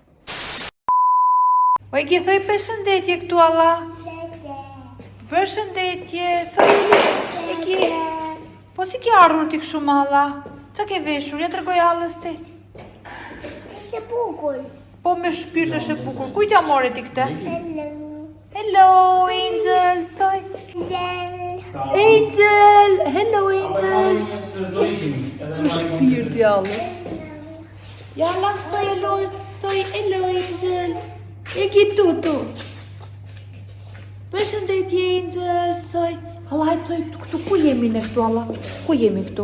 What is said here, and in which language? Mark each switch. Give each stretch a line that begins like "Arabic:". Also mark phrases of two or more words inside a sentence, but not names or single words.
Albanian: Oj, ki thoj përshëndetje këtu alla. Përshëndetje, thoj e ki. Po si ki ardhur ti kështu alla? Qa ke veshur? Ja tregoj allës ti. Është bukur. Po me shpirt është e bukur. Kujt ja more ti këtë?
English: Hello. Hello, Angels. Thoj. Angel. Hello, Angels.
Albanian: Shpirt allës. Ja la thoj hello. Thoj hello, Angel. E ki tutu. Përshëndetje, Angels. Thoj. Alla, hajtë thoj, këtu ku jemi ne këtu, alla? Ku jemi këtu?